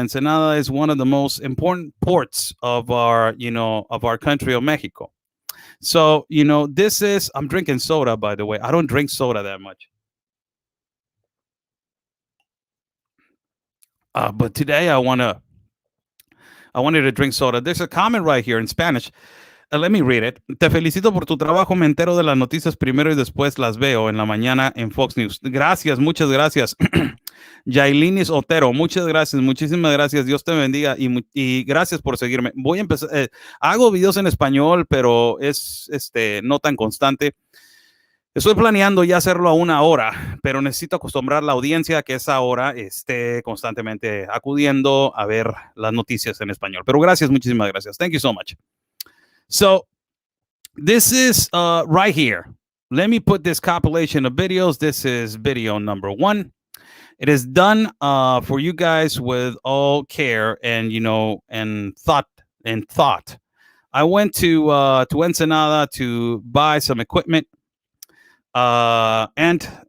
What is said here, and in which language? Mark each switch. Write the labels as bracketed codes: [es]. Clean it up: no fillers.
[en] Ensenada is one of the most important ports of our, of our country of Mexico. So, this is, I'm drinking soda, by the way. I don't drink soda that much. But today I wanted to drink soda. There's a comment right here in Spanish. Let me read it. [es] Te felicito por tu trabajo. Me entero de las noticias primero y después las veo en la mañana en Fox News. Gracias, muchas gracias. Yailinis Otero, muchas gracias, muchísimas gracias. Dios te bendiga y gracias por seguirme. Voy a empezar. Hago videos en español, pero es no tan constante. Estoy planeando ya hacerlo a 1 hora, pero necesito acostumbrar la audiencia a que esa hora esté constantemente acudiendo a ver las noticias en español. Pero gracias, muchísimas gracias. [en] Thank you so much. So this is right here. Let me put this compilation of videos. This is video number 1. It is done for you guys with all care and, and thought. I went to Ensenada to buy some equipment. And